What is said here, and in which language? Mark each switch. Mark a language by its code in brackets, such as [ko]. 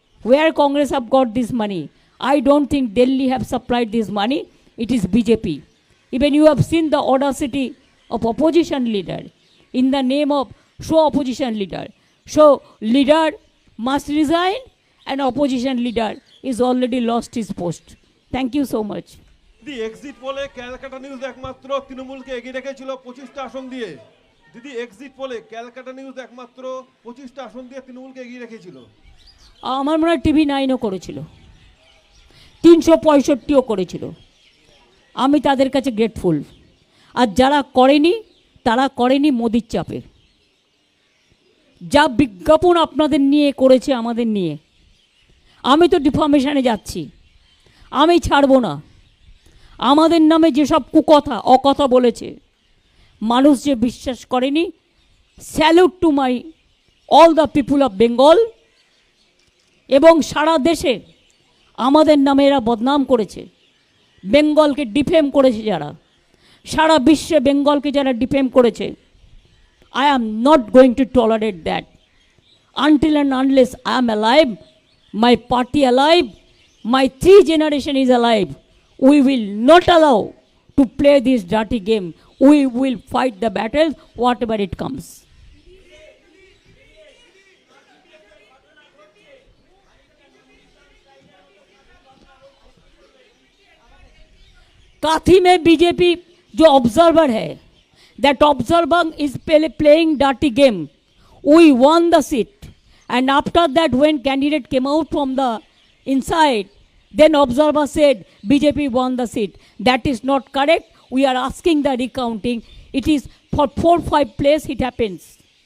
[en] Where Congress have got this money? I don't think Delhi have supplied this money. It is BJP. Even you have seen the audacity of opposition leader in the name of opposition leader. So leader must resign, and opposition leader is already lost his post. Thank you so much. [bn] দিদি exit পোলে Calcutta news একমাত্র তৃণমূলকে এগিয়ে রেখেছিল 25টা আসন দিয়ে। দিদি exit পোলে Calcutta news একমাত্র 25টা আসন দিয়ে তৃণমূলকে এগিয়ে রেখেছিল। আমার মনে হয় টিভি 9ও করেছিল, 365ও করেছিল। আমি তাদের কাছে গ্রেটফুল। আর যারা করেনি তারা করেনি মোদির চাপে। যা বিজ্ঞাপন আপনাদের নিয়ে করেছে আমাদের নিয়ে, আমি তো ডিফর্মেশনে যাচ্ছি, আমি ছাড়বো না। আমাদের নামে যেসব কুকথা অকথা বলেছে, মানুষ যে বিশ্বাস করেনি, [en] Salute to my all the people of Bengal. [bn] এবং সারা দেশে আমাদের নামে এরা বদনাম করেছে, বেঙ্গলকে ডিফেম করেছে যারা, সারা বিশ্বে বেঙ্গলকে যারা ডিফেম করেছে, [en] I am not going to tolerate that. Until and unless I am alive, my party alive, my 3 generation is alive, we will not allow to play this dirty game. We will fight the battle, whatever it comes. [hi] काथी में BJP जो observer है, [en] that observer is playing dirty game. We won the seat, and after that when candidate came out from the inside, then observer said BJP won the seat. That is not correct. We are asking the recounting. It is for 4-5 place it happens.